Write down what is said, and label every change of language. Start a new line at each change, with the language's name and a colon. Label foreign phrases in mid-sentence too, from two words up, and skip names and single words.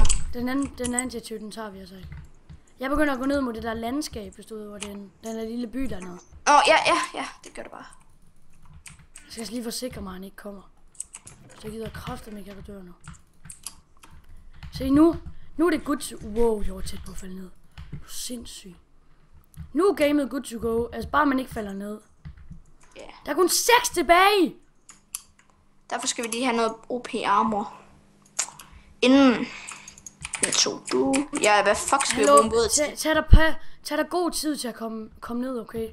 Danish: Den anden titsy, den tager vi altså ikke. Jeg begynder at gå ned mod det der landskab, hvis du ved, hvor den der lille by dernede. Ja, det gør det bare. Jeg skal lige forsikre mig, at han ikke kommer. Så jeg gider kraftedeme ikke, at du dør nu. Se, nu er det
English: good to...
Danish: Wow, jeg var tæt på at falde ned. Du er sindssyg. Nu er gamet
English: good to go.
Danish: Altså bare man ikke falder ned. Yeah. Der er kun 6 tilbage. Derfor skal vi lige have noget
English: OP armor.
Danish: Inden... Jeg tog du... Ja, hvad fuck skal vi bruge en båd til? Tag dig god tid til at komme ned, okay?